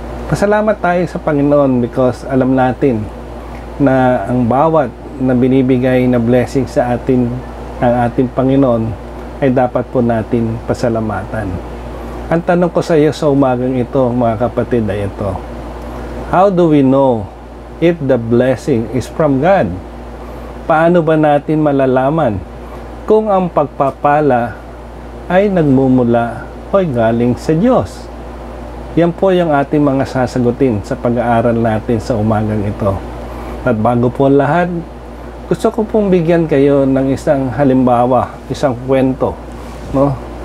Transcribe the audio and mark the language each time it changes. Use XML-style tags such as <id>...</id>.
<tl>Pasalamat tayo sa Panginoon because alam natin na ang bawat na binibigay na blessing sa atin ng ating Panginoon ay dapat po natin pasalamatan. Ang tanong ko sa iyo sa umagang ito, mga kapatid, ay ito.</tl> <en>How do we know if the blessing is from God?</en> <tl>Paano ba natin malalaman kung ang pagpapala ay nagmumula o galing sa Diyos? Yan po yung ating mga sasagutin sa pag-aaral natin sa umagang ito. At bago po lahat, gusto ko pong bigyan kayo ng isang halimbawa, isang kwento, no?</tl>